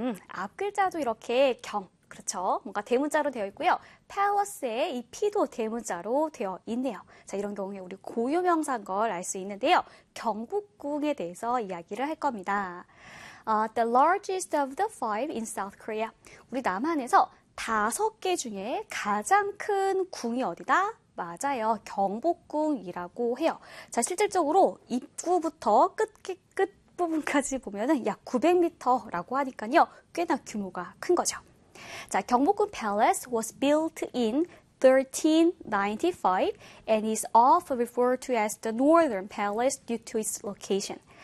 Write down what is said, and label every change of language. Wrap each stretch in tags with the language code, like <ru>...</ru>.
<ko>앞 글자도 이렇게 경, 그렇죠? 뭔가 대문자로 되어 있고요. palace의 이 p도 대문자로 되어 있네요. 자, 이런 경우에 우리 고유명사인 걸 알 수 있는데요. 경복궁에 대해서 이야기를 할 겁니다.</ko> <en>The largest of the five in South Korea.</en> <ko>우리 남한에서 다섯 개 중에 가장 큰 궁이 어디다? 맞아요. 경복궁이라고 해요. 자, 실질적으로 입구부터 끝 부분까지 보면은 약 900m라고 하니까요. 꽤나 규모가 큰 거죠.</ko> <en>자, 경복궁 palace was built in 1395 and is often referred to as the Northern Palace due to its location.</en>